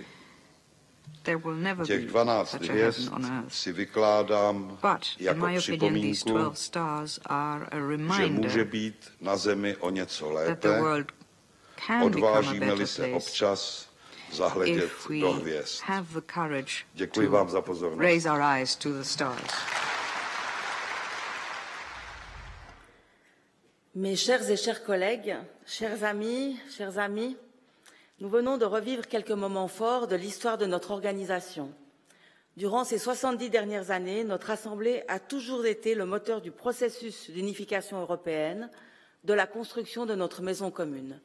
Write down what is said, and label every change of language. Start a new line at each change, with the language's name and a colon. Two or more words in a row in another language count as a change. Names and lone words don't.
Czech: Těch 12 hvězd si vykládám jako připomínku, že může být na zemi o něco lépe, odvážíme-li se občas zahledět do hvězd. Děkuji vám za pozornost.
French: Mes chers et chers collègues, chers amis, nous venons de revivre quelques moments forts de l'histoire de notre organisation. Durant ces 70 dernières années, notre Assemblée a toujours été le moteur du processus d'unification européenne, de la construction de notre maison commune.